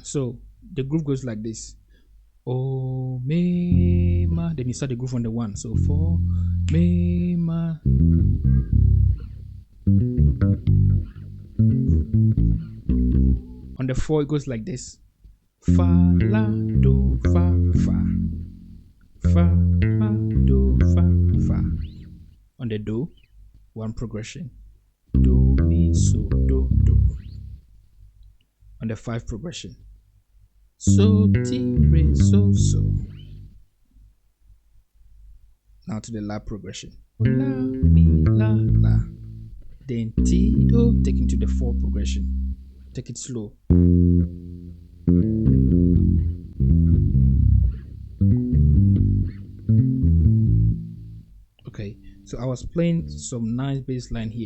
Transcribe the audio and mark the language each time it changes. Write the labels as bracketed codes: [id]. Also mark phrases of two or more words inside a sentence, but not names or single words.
[en] So the groove goes like this. Omemma. Then you start the groove on the one. So for Mema. On the four, it goes like this. Fa la do fa fa. Fa fa do fa fa. On the do, one progression. Do mi so do do. On the five progression. So ti re so so. Now to the la progression. La mi la la. Then ti do, taking to the four progression. Take it slow. Okay, so I was playing some nice bass line here.